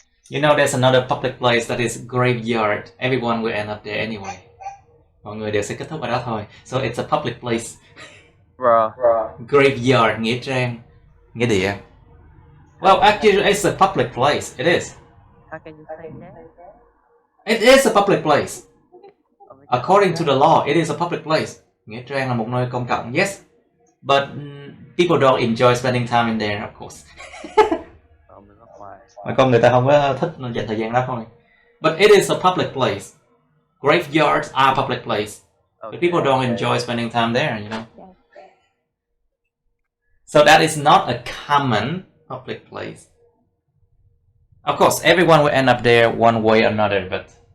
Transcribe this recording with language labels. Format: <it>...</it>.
<en>You know, there's another public place that is graveyard. Everyone will end up there anyway.</en> <vi>Mọi người đều sẽ kết thúc ở đó thôi.</vi> <en>So it's a public place. Graveyard,</en> <vi>nghĩa trang, nghĩa địa.</vi> <en>Well, actually, it's a public place. It is. How can you say that? It is a public place. According to the law, it is a public place.</en> <vi>Nghĩa trang là một nơi công cộng.</vi> <en>Yes. But people don't enjoy spending time in there, of course.</en> <vi>Mà con người ta không có thích dành thời gian đó thôi.</vi> <en>But it is a public place. Graveyards are public place. But people don't enjoy spending time there, you know. So that is not a common public place. Of course, everyone will end up there one way or another, but...</en>